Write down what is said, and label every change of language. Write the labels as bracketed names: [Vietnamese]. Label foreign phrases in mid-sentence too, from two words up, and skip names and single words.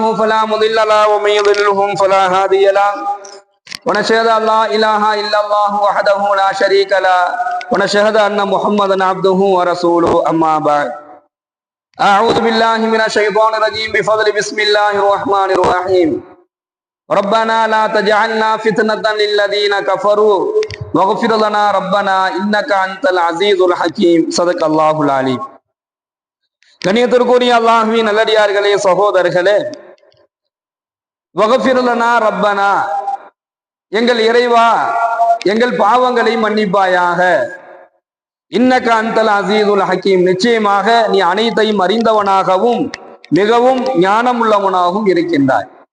[Arabic] فلا مضل له ومن يضلله فلا هادي له ونشهد أن لا إله إلا الله وحده لا شريك له ونشهد أن محمدا عبده ورسوله أما بعد أعوذ بالله من الشيطان الرجيم بفضل بسم الله الرحمن الرحيم ربنا لا تجعلنا فتنة للذين كفروا واغفر لنا ربنا إنك أنت العزيز الحكيم صدق الله العليم. [Tamil] கண்ணியத்திற்குரிய அல்லாஹ்வின் நல்லடியார்களே, சகோதரர்களே, [Arabic] واغفر لنا ربنا, [Tamil] எங்கள் இறைவா எங்கள் பாவங்களை மன்னிப்பாயாக, [Arabic] إنك أنت العزيز الحكيم, [Tamil] நிச்சயமாக நீ அனைத்தையும் அறிந்தவனாகவும் மிகவும் ஞானமுள்ளவனாகவும் இருக்கின்றாய்.